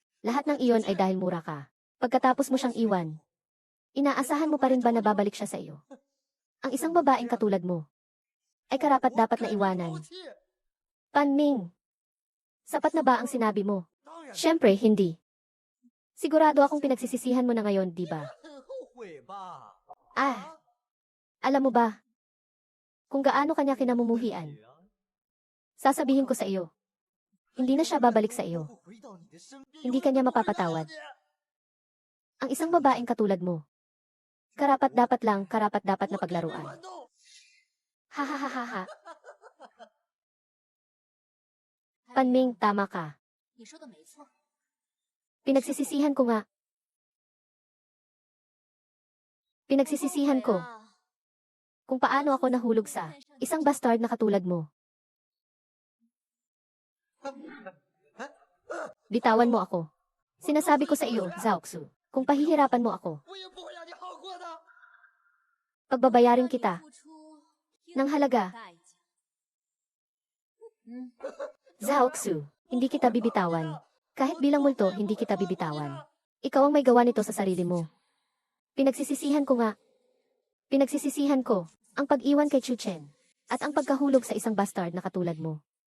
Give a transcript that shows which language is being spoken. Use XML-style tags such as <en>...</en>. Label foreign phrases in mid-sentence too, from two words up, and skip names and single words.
<tl>Lahat ng iyon ay dahil mura ka. Pagkatapos mo siyang iwan, inaasahan mo pa rin ba na babalik siya sa iyo? Ang isang babaeng katulad mo ay karapat-dapat na iwanan. Panming, sapat na ba ang sinabi mo?</tl> <zh>当然</zh> <tl>Siyempre, hindi. Sigurado akong pinagsisisihan mo na ngayon, di ba?</tl> <zh>很后悔吧？</zh> <tl>Ah, alam mo ba, kung gaano kanya kinamumuhian, sasabihin ko sa iyo, hindi na siya babalik sa iyo.</tl> <zh>我回到你的身边</zh> <tl>Hindi kanya mapapatawad. Ang isang babaeng katulad mo, karapat-dapat na paglaruan. Ha ha ha ha ha. Panming, tama ka.</tl> <zh>你说的没错，</zh> <tl>Pinagsisisihan ko nga. Pinagsisisihan</tl> <zh>我后悔</zh> <tl>ko</tl> <zh>了</zh> <tl>kung paano ako nahulog sa isang bastard na katulad mo. Bitawan mo ako. Sinasabi ko sa iyo, Zhaoxu, kung pahihirapan mo ako,</tl> <zh>我也不会让你好过的。</zh> <tl>pagbabayarin</tl> <zh>让你</zh> <tl>kita</tl> <zh>付出</zh> <tl>ng halaga.</tl> <zh>代价。</zh> <tl>Zhaoxu, hindi kita bibitawan. Kahit bilang multo, hindi kita bibitawan. Ikaw ang may gawa nito sa sarili mo. Pinagsisisihan ko nga. Pinagsisisihan ko ang pag-iwan kay Chu Chen at ang pagkahulog sa isang bastard na katulad mo.</tl>